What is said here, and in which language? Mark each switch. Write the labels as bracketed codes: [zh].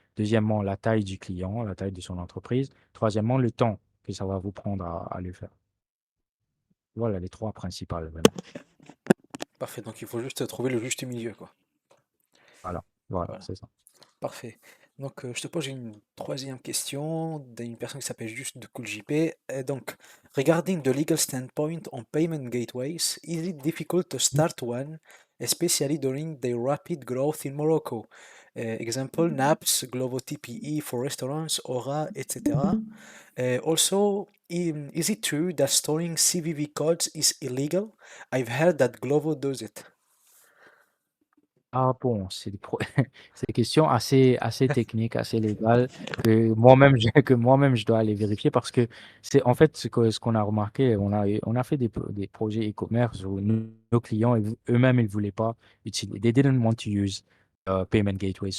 [fr] Deuxièmement, la taille du client, la taille de son entreprise. Troisièmement, le temps que ça va vous prendre à le faire. Voilà les trois principales, vraiment. Parfait, donc il faut juste trouver le juste milieu, quoi. Voilà, voilà, Voilà, c'est ça. parfait. Donc, je te pose une troisième question d'une personne qui s'appelle juste de CoolJP. [en] Donc, regarding the legal standpoint on payment gateways, is it difficult to start one, especially during the rapid growth in Morocco? Example, NAPS, Glovo TPE for restaurants, Aura, etc. Also, is it true that storing CVV codes is illegal? I've heard that Glovo does it. [fr] Ah bon, c'est des questions assez techniques, assez légales, que moi-même, que moi-même je dois aller vérifier parce que c'est en fait ce qu'on a remarqué, on a fait des projets e-commerce où nos clients eux-mêmes ils voulaient pas utiliser, [en] they didn't want to use payment gateways.